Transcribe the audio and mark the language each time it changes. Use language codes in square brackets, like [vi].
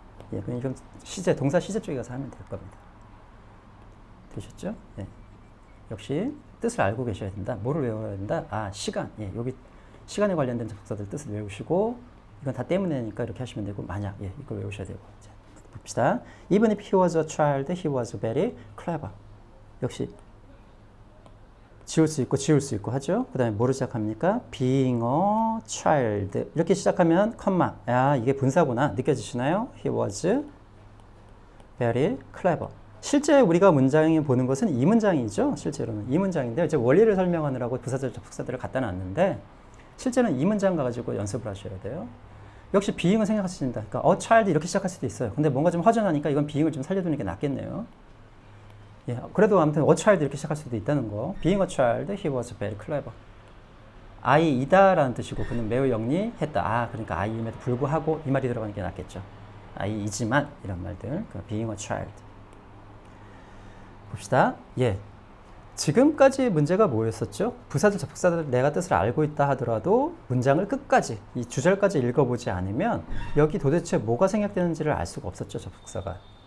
[ko] 그럼 이건 동사 시제 쪽에 가서 하면 될 겁니다. 되셨죠? 역시 뜻을 알고 계셔야 된다. 뭐를 외워야 된다? 시간. 여기 시간에 관련된 접속사들 뜻을 외우시고 이건 다 때문에니까 이렇게 하시면 되고 만약 이걸 외우셔야 되고. 자, 봅시다. [en] Even if he was a child, he was very clever. [ko] 역시 지울 수 있고 하죠. 그 다음에 뭐로 시작합니까? [en] Being a child. [ko] 이렇게 시작하면 컴마. 이게 분사구나. 느껴지시나요? [en] He was very clever. [ko] 실제 우리가 문장에 보는 것은 이 문장이죠. 실제로는 이 문장인데 이제 원리를 설명하느라고 부사절 접속사들을 갖다 놨는데 실제는 이 문장 가지고 연습을 하셔야 돼요. 역시 being은 생각하십니다. 그러니까 a child 이렇게 시작할 수도 있어요. 근데 뭔가 좀 허전하니까 이건 being을 좀 살려두는 게 낫겠네요. 그래도 아무튼 a child 이렇게 시작할 수도 있다는 거. [en] Being a child, he was very clever. [ko] 아이이다라는 뜻이고 그는 매우 영리했다. 그러니까 아이임에도 불구하고 이 말이 들어가는 게 낫겠죠. 아이이지만 이런 말들. [en] Being a child. [ko] 봅시다. 지금까지 문제가 뭐였었죠? 부사절, 접속사들 내가 뜻을 알고 있다 하더라도 문장을 끝까지, 이 주절까지 읽어보지 않으면 여기 도대체 뭐가 생략되는지를 알 수가 없었죠, 접속사가.